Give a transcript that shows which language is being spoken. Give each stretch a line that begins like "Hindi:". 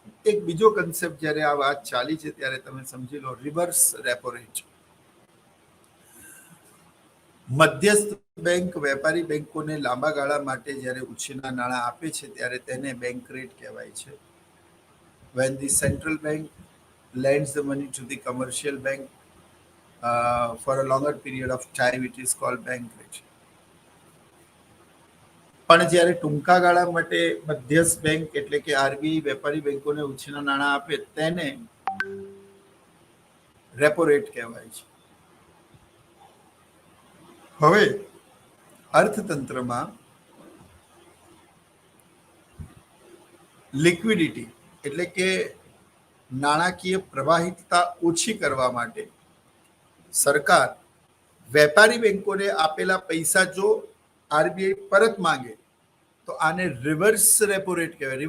Gujarati: એક બીજો કન્સેપ્ટ જ્યારે આ વાત ચાલી છે ત્યારે તમે સમજી લો, રિવર્સ રેપો રેટ. મધ્યસ્થ બેંક વેપારી બેંકોને લાંબા ગાળા માટે જ્યારે ઉછીના નાણાં આપે છે ત્યારે તેને બેંક રેટ કહેવાય છે.
English: When the central bank lends the money to the commercial bank for a longer period of time, it is called bank rate.
Gujarati: પણ જ્યારે ટૂંકા ગાળા માટે મધ્યસ્થ બેંક એટલે કે આરબીઆઈ વેપારી બેંકોને ઉછીના નાણાં આપે તેને રેપો રેટ કહેવાય છે. હવે અર્થતંત્રમાં લિક્વિડિટી એટલે કે નાણાકીય પ્રવાહિતતા ઓછી કરવા માટે સરકાર વેપારી બેંકોને આપેલા પૈસા જો આરબીઆઈ પરત માંગે તો આને રિવર્સ રેપો રેટ કહેવાય.